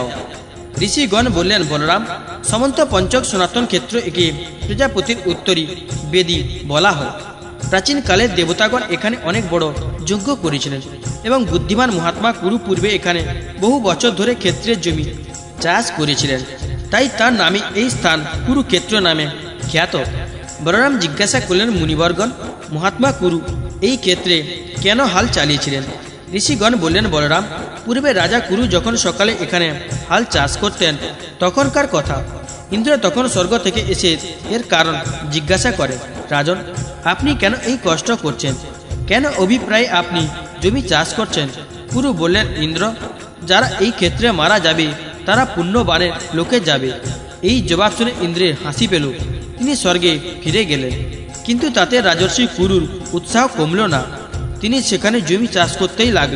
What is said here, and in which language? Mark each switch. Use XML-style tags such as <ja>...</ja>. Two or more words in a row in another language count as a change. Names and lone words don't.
<bn>ঋষিগণ বলেন বলরাম সমন্ত পঞ্চক সনাতন ক্ষেত্র একে প্রজাপতির উত্তরী বেদী বলা হয়। প্রাচীন কালে দেবতাগণ এখানে অনেক বড় যজ্ঞ করেছিলেন এবং বুদ্ধিমান মহাত্মা কুরু পূর্বে এখানে বহু বছর ধরে ক্ষেত্রের জমি চাষ করেছিলেন, তাই তার নামে এই স্থান কুরুক্ষেত্র নামে খ্যাত। বলরাম জিজ্ঞাসা করলেন মুনিবর্গণ মহাত্মা কুরু এই ক্ষেত্রে কেন হাল চালিয়েছিলেন? ঋষিগণ বলেন বলরাম পূর্বে রাজা কুরু যখন সকালে এখানে হাল চাষ করতেন তখনকার কথা। ইন্দ্র তখন স্বর্গ থেকে এসে এর কারণ জিজ্ঞাসা করেন, রাজন আপনি কেন এই কষ্ট করছেন? কেন অভিপ্রায় আপনি জমি চাষ করছেন? কুরু বলেন ইন্দ্র যারা এই ক্ষেত্রে মারা যাবে তারা পুণ্যবানের লোকে যাবে। এই জবাব শুনে ইন্দ্রের হাসি পেল। তিনি স্বর্গে ফিরে গেলেন, কিন্তু তাতে রাজর্ষি কুরুর উৎসাহ কমল না। তিনি সেখানে জমি চাষ করতেই লাগলেন।</bn>